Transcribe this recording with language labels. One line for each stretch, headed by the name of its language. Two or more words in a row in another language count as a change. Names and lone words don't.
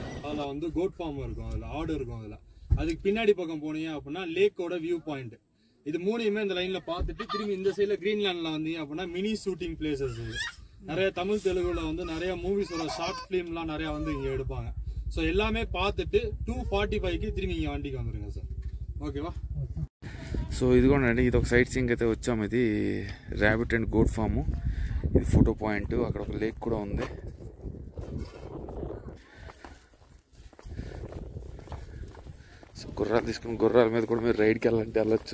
Tamil: அதில் வந்து
English: goat farm
Tamil: இருக்கும், அதில் ஆடு இருக்கும். அதில் அதுக்கு பின்னாடி பக்கம் போனீங்க அப்படின்னா லேக்கோட
English: view point.
Tamil: இது மூணையுமே இந்த லைன்ல பார்த்துட்டு திரும்பி இந்த சைடில் கிரீன்லாண்டில் வந்தீங்க அப்படின்னா
English: mini shooting places.
Tamil: நிறைய தமிழ் தெலுங்குல வந்து நிறைய மூவிஸோட ஷார்ட் ஃபிலிம்லாம் நிறைய வந்து இங்கே எடுப்பாங்க. ஸோ எல்லாமே பார்த்துட்டு 2:45க்கு திரும்பி இங்கே வண்டிக்கு வந்துடுங்க சார்.
Telugu: ఓకేవా? సో ఇదిగోండి, ఇది ఒక
English: sight seeing
Telugu: అయితే వచ్చాము. ఇది
English: rabbit and goat farm.
Telugu: ఇది
English: photo point.
Telugu: అక్కడ ఒక లేక్ కూడా ఉంది. సో గుర్రాలు తీసుకుని గుర్రాల మీద కూడా మీరు రైడ్కి వెళ్ళాలంటే వెళ్ళొచ్చు.